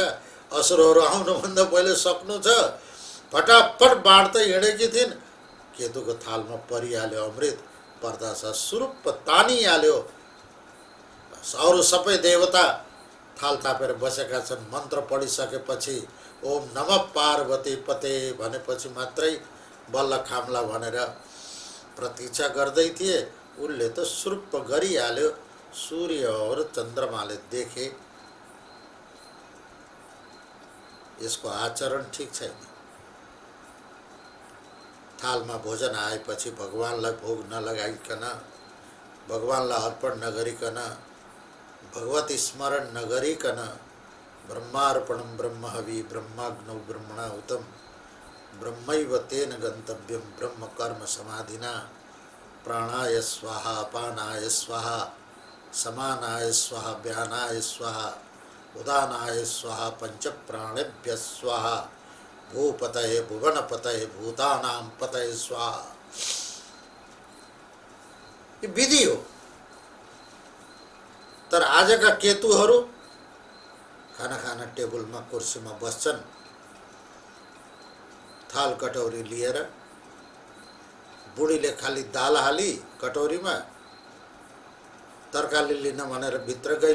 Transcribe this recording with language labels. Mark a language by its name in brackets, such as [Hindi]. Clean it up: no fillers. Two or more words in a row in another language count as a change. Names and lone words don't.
[Nepali] असुरहरू आउनुभन्दा पहिले सक्नु छ, फटाफट बाँड्दै हिँडेकी थिइन्। केतुको थालमा परिहाल्यो अमृत। पर्दा छ। सुरुप्प तानिहाल्यो, अरू सबै देवता थाल तापेर बसेका छन्। मन्त्र पढिसकेपछि [Sanskrit] ओम नमः पार्वती पते [Nepali] भनेपछि मात्रै बल्ल खाम्ला भनेर प्रतीक्षा गर्दै थिए। उसले त सुरुप्प गरिहाल्यो। सूर्य और चन्द्रमाले देखे यसको आचरण ठिक छैन। थालमा भोजन आएपछि भगवानलाई भोग नलगाइकन, भगवानलाई अर्पण नगरिकन, भगवती स्मरण नगरिकन [Sanskrit] ब्रह्मार्पणं ब्रह्महवि ब्रह्माग्नौ ब्रह्मणाहुतं ब्रह्मैव तेन गन्तव्यं ब्रह्म कर्म समाधिना प्राणाय स्वाहा अपानाय स्वाहा समानाय स्वाहा व्यानाय स्वाहा उदानाय स्वाहा पंच प्राणेभ्य स्वाहा भूपतये भुवनपतये भूतानां पतये स्वाहा। [Nepali] ये विधि हो। तर आजका केतुहरू खाना खाना टेबलमा कुर्सीमा बस्छन्, थाल कटौरी लिएर। बुढीले खाली दाल हाली कटौरीमा, तरकारी लिन भनेर भित्र गई।